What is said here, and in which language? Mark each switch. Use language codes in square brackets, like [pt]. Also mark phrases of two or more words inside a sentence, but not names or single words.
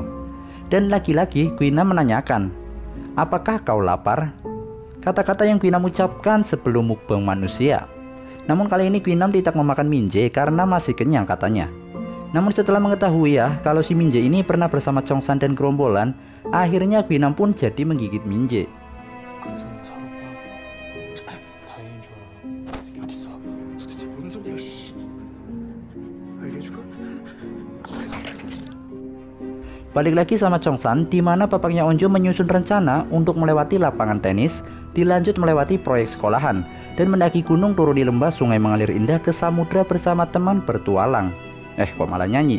[id] Dan lagi-lagi Gwinam menanyakan, "Apakah kau lapar?" Kata-kata yang Gwinam ucapkan sebelum mukbang manusia. Namun kali ini Gwinam tidak memakan Minje karena masih kenyang katanya. Namun setelah mengetahui ya kalau si Minje ini pernah bersama Chongsan dan gerombolan, akhirnya Gwinam pun jadi menggigit Minje. [ko] 그래서 사로빠 다행인 줄 알아. 어딨어? 도대체 뭔 소리야? 씨. 알게 해줄까? [id] Balik lagi sama Chongsan, di mana bapaknya Onjo menyusun rencana untuk melewati lapangan tenis, dilanjut melewati proyek sekolahan, dan mendaki gunung turun di lembah sungai mengalir indah ke samudra bersama teman bertualang. Kok malah nyanyi?